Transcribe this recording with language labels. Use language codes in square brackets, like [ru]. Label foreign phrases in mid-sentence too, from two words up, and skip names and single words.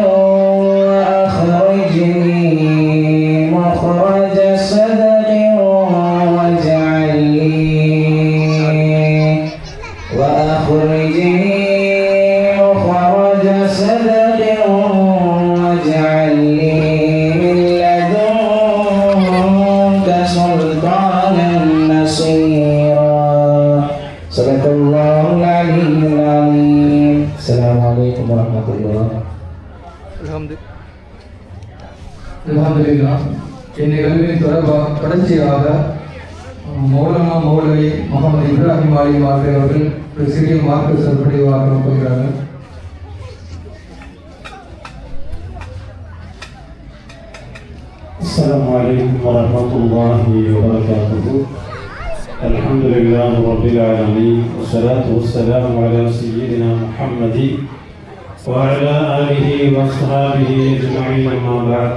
[ar] وأخرجني مخرج صدق وأخرجني مخرج صدق واجعل لي من لدنك سلطانا نصيرا. صدق الله العلي العظيم. السلام عليكم ورحمة الله. الحمد لله. [ta] இந்நிகழ்வின் தொடர்ச்சியாக மௌலானா மௌலவி முகமது இப்ராஹிம் அலி மார்க்கை அவர்கள் ஒரு சிறிய மார்க்க சொற்பொழிவாக போகிறார்கள். [ar] السلام عليكم ورحمة الله وبركاته. الحمد لله رب العالمين والصلاة والسلام على سيدنا محمد وعلى آله وأصحابه أجمعين أما بعد.